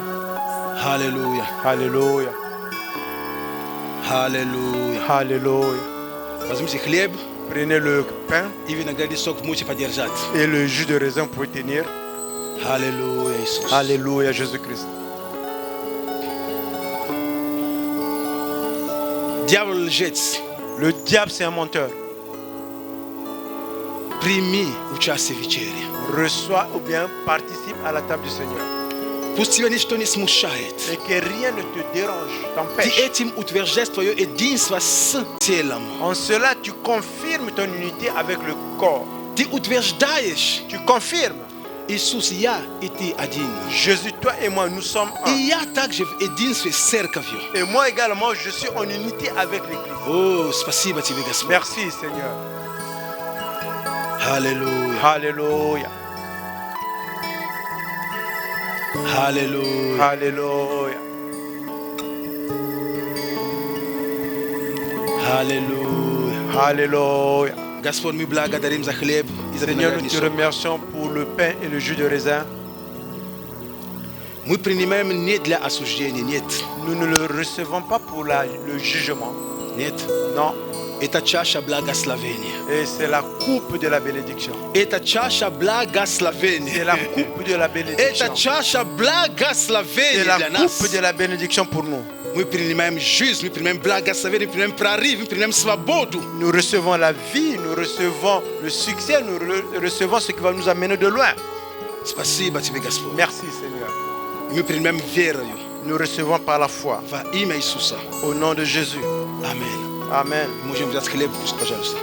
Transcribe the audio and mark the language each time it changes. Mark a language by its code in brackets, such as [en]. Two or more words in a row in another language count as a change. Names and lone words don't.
[ru] Аллилуйя. [fr] Alléluia. [ru] Аллилуйя. [fr] Alléluia. [ru] Возьмите хлеб [fr] Prenez le pain [ru] и виноградный сок можете подержать. [fr] et le jus de raisin pour tenir. [ru] Аллилуйя, Иисус. [fr] Alléluia, Jésus-Christ. [ru] Дьявол лжец. [fr] Le diable, c'est un menteur. [ru] Прими участие в вечере. [fr] Reçois ou bien participe à la table du Seigneur. [ru] Пусть тебя ничто не смущает. [fr] Et que rien ne te dérange, [ru] Ты [fr] t'empêche. [ru] этим утверждаешь твое единство с телом. [fr] En cela, tu confirmes ton unité avec le corps. [ru] Ты утверждаешь, [fr] Tu confirmes. [ru] Иисус, я и ты один. [fr] Jésus, toi et moi, nous sommes [ru] И [fr] un. [ru] я также в единстве с церковью. [fr] Et moi également, je suis en unité avec l'Église. [ru] О, спасибо тебе, Господь. [fr] Merci, Seigneur. [ru] Аллилуйя. [fr] Alléluia. [ru] Аллилуйя. [fr] Alléluia. [ru] Аллилуйя. [fr] Alléluia. [ru] Господь, мы благодарим за хлеб и за [fr] Seigneur, nous [ru] виноградный [fr] te [ru] сок. [fr] remercions pour le pain et le jus de raisin. [ru] Мы принимаем не для осуждения, нет. [fr] Nous ne le recevons pas pour le jugement. [ru] Нет. [fr] Non. [ru] Это чаша благословения. [fr] Et c'est la coupe de la bénédiction. [ru] Это чаша [fr] C'est [ru] благословения. [fr] la coupe de la bénédiction. [ru] Это чаша [fr] C'est [ru] благословения [fr] la [ru] для нас. [fr] coupe de la bénédiction pour nous. [ru] Мы принимаем жизнь, мы принимаем благословение, мы принимаем прорыв, мы принимаем свободу. [fr] Nous recevons la vie, nous recevons le succès, nous recevons ce qui va nous amener de loin. [ru] Спасибо тебе, Господь. [fr] Merci Seigneur. [ru] Мы принимаем верою [fr] Nous recevons par la foi. [ru] во имя Иисуса. [fr] Au nom de Jésus. [ru] Аминь. [fr] Amen. [ru] Можем взять хлеб, пожалуйста.